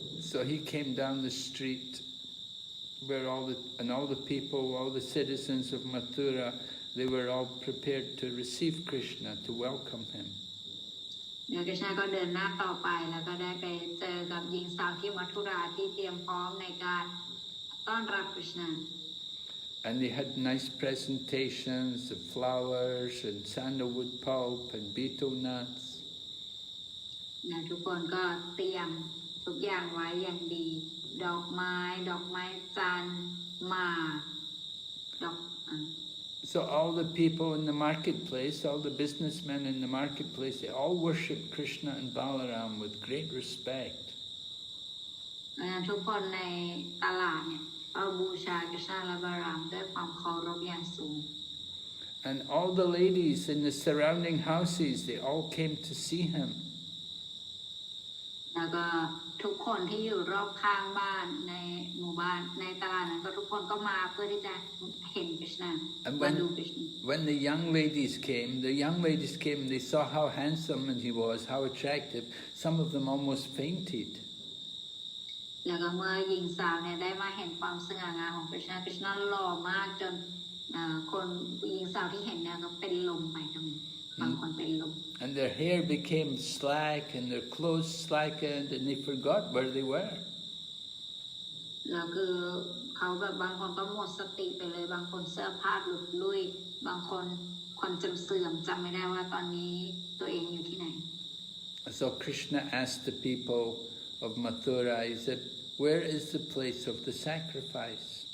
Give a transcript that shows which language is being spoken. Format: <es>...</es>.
<en>So he came down the street where all the people, all the citizens of Mathura, they were all prepared to receive Krishna, to welcome him.</en> <th>เดี๋ยวคริชนาก็เดินหน้าต่อไปแล้วก็ได้ไปเจอกับหญิงสาวที่มัทุราที่เตรียมพร้อมในการต้อนรับคริชนา</th> <en>And they had nice presentations of flowers and sandalwood pulp and betel nuts.</en> <th>นะทุกคนก็เตรียมทุกอย่างไว้อย่างดีดอกไม้จันทร์หมากดอก</th> <en>So all the people in the marketplace, all the businessmen in the marketplace, they all worshipped Krishna and Balaram with great respect.</en> <th>ทุกคนในตลาดเนี่ยเอาบูชาคริชนาและบาลามด้วยความเคารพอย่างสูง</th> <en>And all the ladies in the surrounding houses, they all came to see him.</en> <th>แล้วก็ ทุกคนที่อยู่รอบข้างบ้านในหมู่บ้านในตลาดนั้นก็ทุกคนก็มาเพื่อที่จะเห็นกฤษณา</th> <en>And</en> <th>มาดูกฤษณา</th> <en>when the young ladies came, they saw how handsome he was, how attractive. Some of them almost fainted.</en> <th>แล้วก็เมื่อหญิงสาวเนี่ยได้มาเห็นความสง่างามของกฤษณากฤษณาหล่อมากจนคนหญิงสาวที่เห็นเนี่ยก็เป็นลมไปกันบางคนเป็นลม</th> <en>And their hair became slack and their clothes slackened and they forgot where they were.</en> <th>แล้วคือเขาแบบบางคนก็หมดสติไปเลยบางคนเสื้อผ้าหลุดลุ่ยบางคนความจำเสื่อมจำไม่ได้ว่าตอนนี้ตัวเองอยู่ที่ไหน</th> <en>So Krishna asked the people of Mathura, he said, where is the place of the sacrifice?</en>